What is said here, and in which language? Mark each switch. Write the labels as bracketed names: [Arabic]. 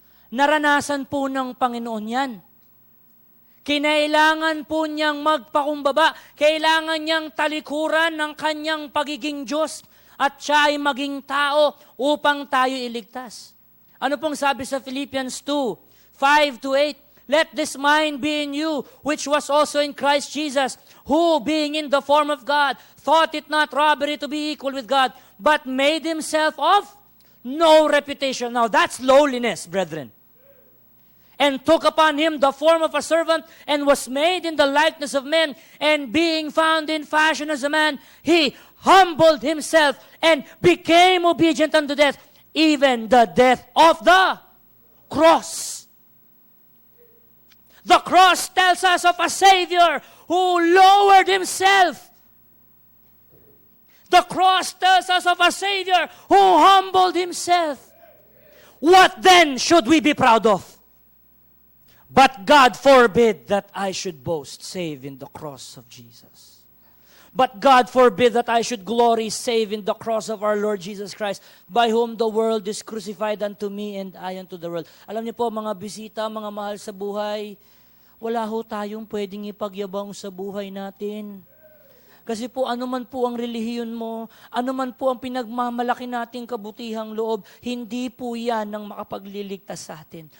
[Filipino] Naranasan po ng Panginoon yan. Kinailangan po niyang magpakumbaba, kailangan niyang talikuran ng kanyang pagiging Diyos at siya ay maging tao upang tayo iligtas. Ano pong sabi sa Philippians 2:5-8? [English] Let this mind be in you, which was also in Christ Jesus, who, being in the form of God, thought it not robbery to be equal with God, but made himself of no reputation. Now, that's lowliness, brethren. And took upon him the form of a servant, and was made in the likeness of men, and being found in fashion as a man, he humbled himself, and became obedient unto death, even the death of the cross. The cross tells us of a Savior who lowered himself. The cross tells us of a Savior who humbled himself. What then should we be proud of? But God forbid that I should boast, save in the cross of Jesus. But God forbid that I should glory, save in the cross of our Lord Jesus Christ, by whom the world is crucified unto me and I unto the world. [Filipino] Alam niyo po, mga bisita, mga mahal sa buhay, wala ho tayong pwedeng ipagyabang sa buhay natin. Kasi po, anuman po ang relihiyon mo, anuman po ang pinagmamalaki nating kabutihang loob, hindi po yan ang makapagliligtas sa atin.